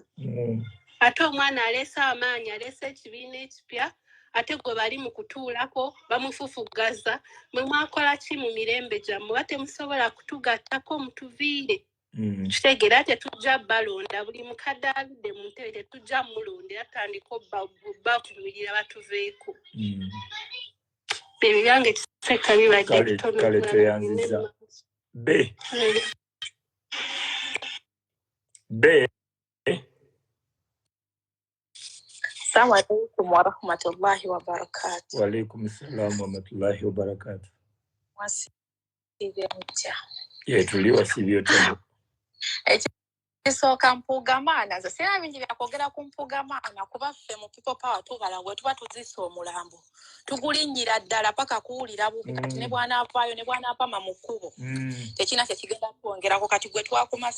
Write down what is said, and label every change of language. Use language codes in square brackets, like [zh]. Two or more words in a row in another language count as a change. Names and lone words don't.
[lg] Ate omwana aleese amaanyi aleese ekibiina ekipya ate gwe bali mu kutuulako bamufufugaza mwe mwakola ki mu mirembe gyammwe batemusobola kutugattako mutuviire. Kitegeera tetujja balonda buli mukadde aludde mu ntebe tetujja mulondera tutandika bavumirira batuveeko. Ebyo byange kiseka bibadde bitono. Kale tweyanziza. [ar] السلام عليكم ورحمة الله وبركاته. وعليكم السلام ورحمة الله وبركاته. [lg] Wasibye mutya. Tuliwa sibyo tano. Ekisooka Mpuuga maana nze sirina bingi bya kwogera ku Mpuuga maana kuba ffe mu people power tubala bwe tuba tuzisa omulambo tugulinnyira ddala paka kuwulira bubi kati ne bw'anaavaayo ne bw'anaapama mu kkubo tekina kye kigenda kwongerako kati gwe twakumase